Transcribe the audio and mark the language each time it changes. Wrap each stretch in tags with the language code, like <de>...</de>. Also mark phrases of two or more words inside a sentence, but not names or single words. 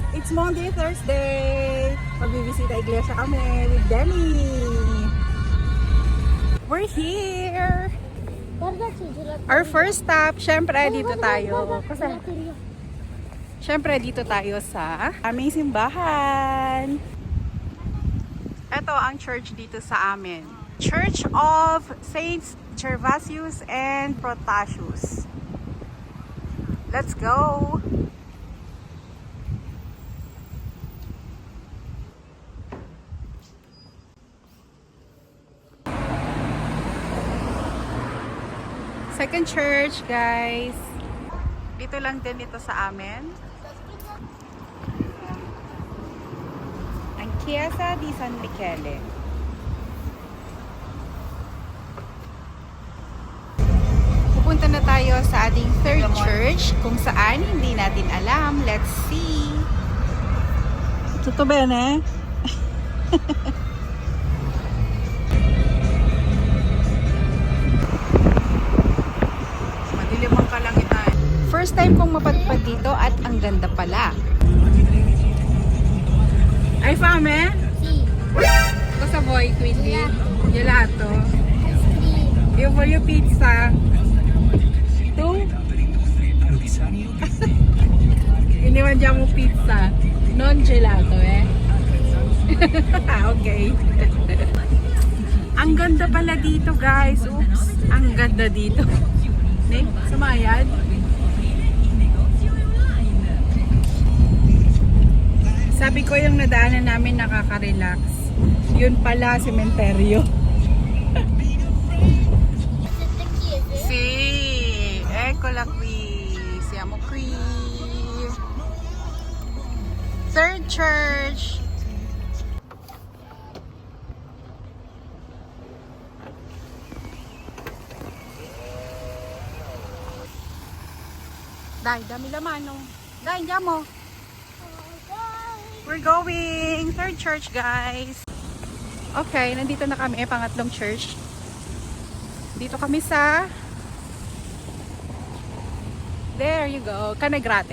<en>It's Monday, Thursday.</en> <tl>Magbibisita iglesia kami with Demi.</tl> <en>We're here. Our first stop,</en> <tl>syempre dito tayo. Syempre dito tayo sa aming simbahan. Ito ang church dito sa amin. Church of Saints Gervasius and Protasius.</tl> <en>Let's go! Second church, guys.</en> <tl>Dito lang din ito sa amin. Ang Chiesa di San Michele. Pupunta na tayo sa ating</tl> <en>third church</en> <tl>kung saan hindi natin alam.</tl> <en>Let's see.</en> <it>Tutto bene?</it> <tl>Madilim ang kalangitan.</tl> <en>First time</en> <tl>kong mapadpad dito at ang ganda pala.</tl> <it>Hai fame? Sì. Cosa vuoi quindi? Gelato.</it> <en>Ice cream.</en> <it>Io voglio pizza. Tu? Quindi mangiamo pizza, non gelato, eh?</it> <tl>Okay. Ang ganda pala dito, guys. Oops. Ang ganda dito. Ne? Sumayad. Sabi ko yung nadaanan namin nakaka-relax. Yun pala, sementeryo.</tl> <it>Sì, eccola qui. Siamo qui.</it> <en>Third church.</en> <tl>Dai, dami laman, no?</tl> <it>Dai, andiamo.</it> <en>We're going. Third church, guys. Okay,</en> <tl>nandito na kami. Pangatlong church. Dito kami sa...</tl> <en>There you go. Canegrate.</en>